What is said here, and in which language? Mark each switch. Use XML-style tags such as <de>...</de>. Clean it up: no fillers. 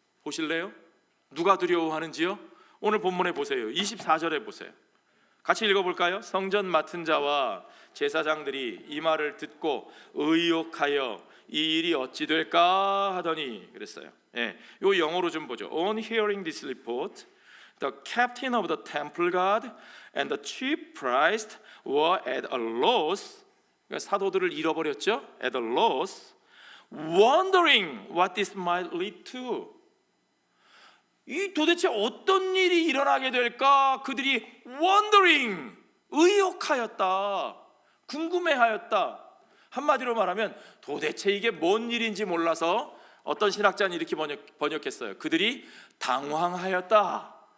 <ko>보실래요? 누가 두려워하는지요? 오늘 본문에 보세요. 24절에 보세요. 같이 읽어볼까요? 성전 맡은 자와 제사장들이 이 말을 듣고 의혹하여 이 일이 어찌 될까 하더니 그랬어요. 요 영어로 좀 보죠.</ko> <en>On hearing this report, the captain of the temple guard and the chief priest were at a loss.</en> <ko>사도들을 잃어버렸죠.</ko> <en>At a loss, wondering what this might lead to.</en> <ko>이 도대체 어떤 일이 일어나게 될까? 그들이 wondering, 의혹하였다, 궁금해하였다. 한마디로 말하면 도대체 이게 뭔 일인지 몰라서 어떤 신학자는 이렇게 번역했어요. 그들이 당황하였다.</ko>